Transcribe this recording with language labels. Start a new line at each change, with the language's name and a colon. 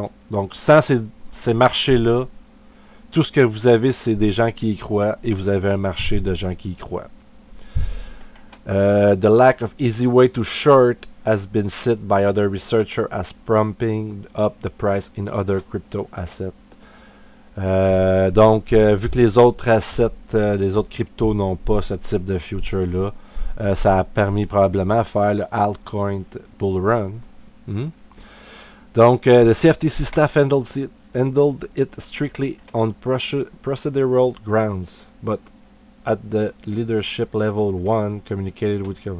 French: Donc, sans ces marchés-là, tout ce que vous avez, c'est des gens qui y croient, et vous avez un marché de gens qui y croient.
English: The lack of easy way to short has been said by other researchers as pumping up the price in other crypto assets.
French: Donc, vu que les autres assets, les autres cryptos n'ont pas ce type de future-là, ça a permis probablement de faire le altcoin bull run.
English: Donc, the CFTC staff handled it strictly on procedural grounds, but at the leadership level 1 communicated with...